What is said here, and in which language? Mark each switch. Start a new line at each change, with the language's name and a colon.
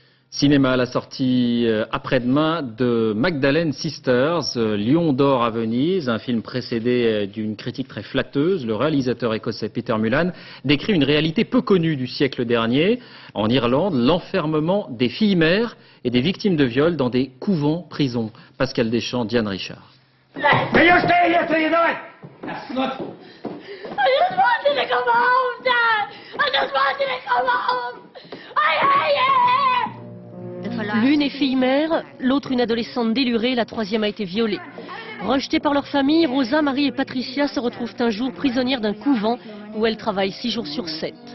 French: Cinéma à la sortie après-demain de Magdalene Sisters, Lion d'or à Venise, un film précédé d'une critique très flatteuse. Le réalisateur écossais Peter Mullan décrit une réalité peu connue du siècle dernier. En Irlande, l'enfermement des filles mères et des victimes de viol dans des couvents-prisons. Pascal Deschamps, Diane Richard.
English: Can you stay here till you know it? That's not... I just wanted to come home, Dad! I just wanted to come home! I hate it!
French: L'une est fille mère, l'autre une adolescente délurée, la troisième a été violée. Rejetées par leur famille, Rosa, Marie et Patricia se retrouvent un jour prisonnières d'un couvent où elles travaillent 6 jours sur 7.